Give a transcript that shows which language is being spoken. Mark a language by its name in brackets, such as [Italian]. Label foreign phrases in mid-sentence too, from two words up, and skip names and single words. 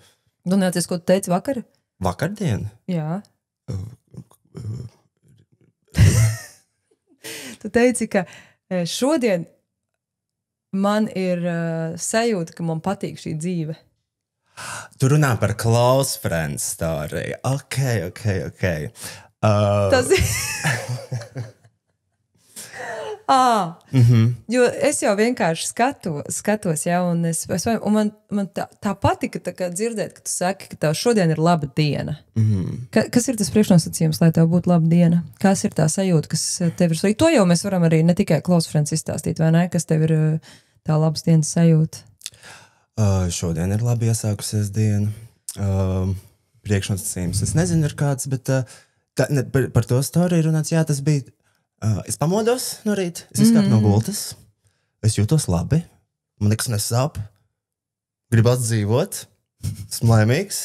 [Latvian] Tu neatcies, ko tu teici vakar? Vakardien? Jā. Tu teici, ka šodien man ir sajūta, ka man patīk šī dzīve. Tu runā par [English] close friend story. [Latvian] Ok. Tas ir... Jo es jau vienkārši skatos, ja, un man tā patika tā kā dzirdēt, ka tu saki, ka tev šodien ir laba diena. Kas ir tas priekšnosacījums, lai tev būtu laba diena? Kas ir tā sajūta, kas tev ir svarīga? To jau mēs varam arī ne tikai [English] close friends [Latvian] izstāstīt, vai ne? Kas tev ir tā labas dienas sajūta? Šodien ir labi iesākusies diena. Priekšnosacījums. Es nezinu, ir kāds, bet par to storiju runāts, jā, tas bija. Es pamodos no rīta, es izkāpu no gultas, es jūtos labi, man nekas nesāp, gribu atdzīvot, esmu laimīgs.